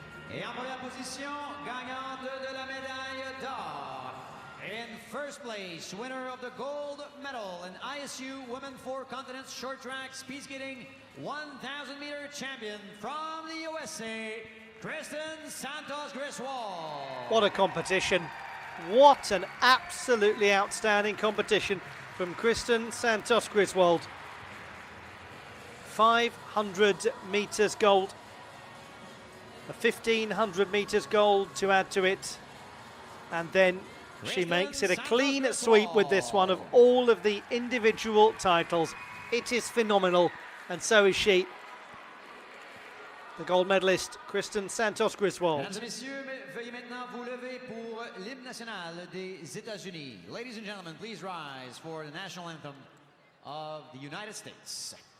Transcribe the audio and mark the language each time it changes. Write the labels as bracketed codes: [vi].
[fr] Et en première position, gagnante de la médaille d'or. [en] In first place, winner of the gold medal in ISU Women 4 Continents Short Track Speed Skating 1,000-meter champion from the USA, Kristen Santos Griswold. What a competition. What an absolutely outstanding competition from Kristen Santos Griswold. 500 metres gold. A 1,500 metres gold to add to it. And then she makes it a clean sweep with this one of all of the individual titles. It is phenomenal, and so is she. The gold medalist, Kristen Santos Griswold. [fr] Mesdames et messieurs, veuillez maintenant vous lever pour l'hymne national des États-Unis. [en] Ladies and gentlemen, please rise for the national anthem of the United States.